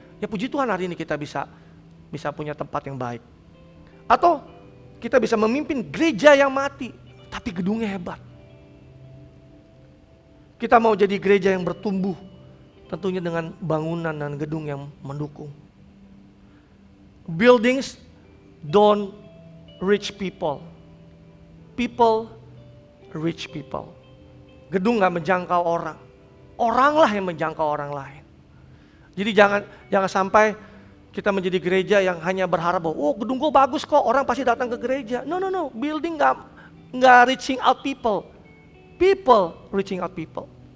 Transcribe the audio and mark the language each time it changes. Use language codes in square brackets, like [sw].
[id] Ya puji Tuhan hari ini kita bisa punya tempat yang baik. Atau kita bisa memimpin gereja yang mati, tapi gedungnya hebat. Kita mau jadi gereja yang bertumbuh, tentunya dengan bangunan dan gedung yang mendukung. [en] Buildings don't reach people. People reach people. [id] Gedung gak menjangkau orang. Oranglah yang menjangkau orang lain. Jadi jangan sampai kita menjadi gereja yang hanya berharap bahwa oh gedung gue bagus kok, orang pasti datang ke gereja. [en] No. Building gak reaching out people. People reaching out people.